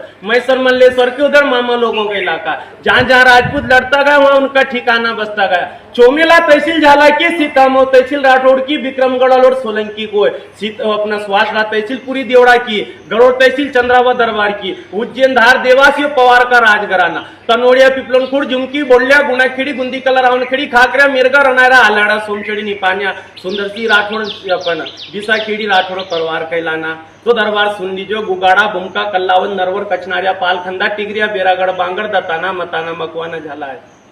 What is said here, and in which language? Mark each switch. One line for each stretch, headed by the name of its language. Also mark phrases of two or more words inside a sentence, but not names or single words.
Hindi: मैसर मल्लेश्वर के उधर मामा लोगों का इलाका, जहां जहां राजपूत लड़ता गया वहां उनका ठिकाना बसता गया। चोमेला तहसील झाला की, सीतामऊ तहसील राठौड़ की, विक्रमगढ़ और सोलंकी को, अपना सुहासरा तहसील पूरी देवड़ा की, गढ़ोर तहसील चंद्रावत दरबार की, उज्जैन धार देवास पवार का राजघराना, तनोड़िया पिपलनखुड़ झुमकी बोलिया गुनाखेड़ी गुंदी कला रावणखेड़ी खाकरा मिरगा रनायरा आलाड़ा सोमखेड़ी निपानिया सुंदरसी राठौड़ अपन विसाखेड़ी राठौड़ परिवार कहलाना। तो दरबार सुन लीजिए, गुगाड़ा बुमका कल्लावन नरवर कचनारिया पालखंदा टिगरिया बेरागढ़ बांगड़ दताना मताना मकवाना झाला है।